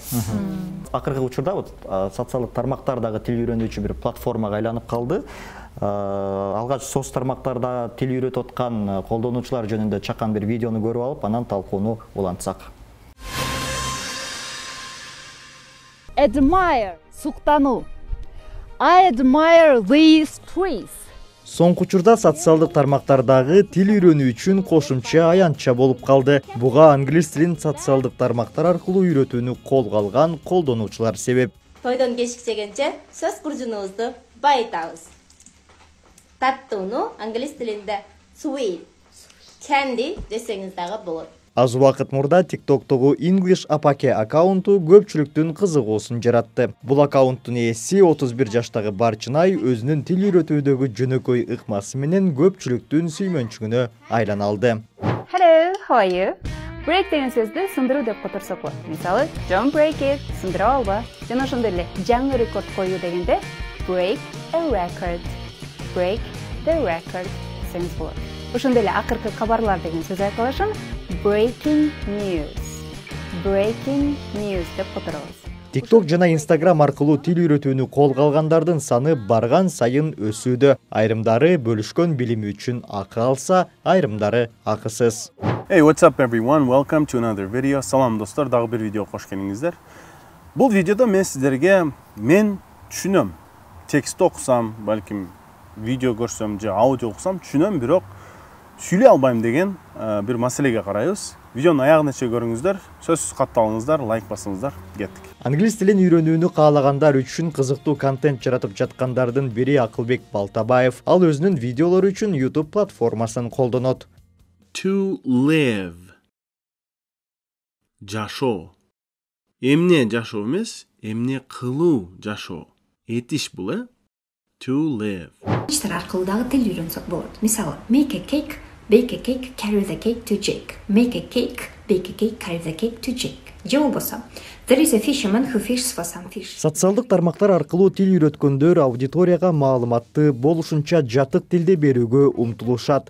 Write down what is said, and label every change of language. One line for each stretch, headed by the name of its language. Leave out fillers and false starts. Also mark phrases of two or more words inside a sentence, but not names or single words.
Kyrgyz: Акыркы учурда социалдык тармактардагы тил үйрөнүүчү бир платформага айланып калды. Алгач соц тармактарда тил үйрөтүп аткан колдонуучулар жөнүндө чакан бир видеону көрүп алып, анан талкууну улантсак. Admire, суктануу.
English: I admire these trees.
Kyrgyz: Соңку учурда социалдык тармактардагы тил үйрөнүү үчүн кошумча аянтча болуп калды. Буга англис тилин социалдык тармактар аркылуу үйрөтүүнү колго алган колдонуучулар себеп. Тойдон кечикчегенче сөз куржунубузду байытабыз. Таттууну англис тилинде
English: sweet, candy
Kyrgyz: десеңиз дагы болот. Аз убакыт мурда TikTok'тогу English Apake аккаунту көпчүлүктүн кызыгуусун жаратты. Бул аккаунттун ээси 31 жаштагы Барчынай өзүнүн тил үйрөтүүдөгү жөнөкөй ыкмасы менен көпчүлүктүн сүймөнчүгүнө айлана алды.
English: Hello, how are you?
Kyrgyz: Break деген сөздү сындыруу деп которсок болот. Мисалы,
English: don't break it,
Kyrgyz: сындыра алба. Жана ошондой эле жаңы рекорд коюу дегенде
English: break a record. Break the record десеңиз болот.
Kyrgyz: Ошондой эле акыркы кабарлар деген сөз айтылышын
English: breaking news. Breaking news
Kyrgyz: деп которобуз. TikTok жана Instagram аркылуу тил үйрөтүүнү колго алгандардын саны барган сайын өсүүдө. Айрымдары бөлүшкөн билими үчүн акы алса, айрымдары акысыз.
English: Hey, what's up everyone? Welcome to another video.
Kyrgyz: Salam dostlar, дагы bir video қош келиңиздер. Бұл видеода мен сіздерге түшүнөм. Текст оқысам, балким видео көрсөм же аудио оқысам түшүнөм, бирок сүйлөй албайм деген bir маселеге карайбыз. Видеонун аягына чейин көрүңүздөр, сөзсүз катталыңыздар, лайк басыңыздар, кеттик. Англис тилин үйрөнүүнү каалагандар үчүн кызыктуу контент жаратып жаткандардын бири Акылбек Балтабаев. Ал өзүнүн видеолору үчүн YouTube платформасын колдонот.
English: To live.
Kyrgyz: Жашоо. Эмне жашоо эмес, эмне кылуу жашоо. Этиш бул,
English: To live.
Kyrgyz: Иштер аркылуу дагы тил үйрөнсөк болот. Мисалы,
English: make a cake, bake a cake, carry the cake to Jake. Make a cake, bake a cake, carry the cake to Jake.
Kyrgyz: Же болбосо,
English: there is a fisherman who fishes for some fish.
Kyrgyz: Социалдык тармактар аркылуу тил үйрөткөндөр аудиторияга маалыматты болушунча жатык тилде берүүгө умтулушат.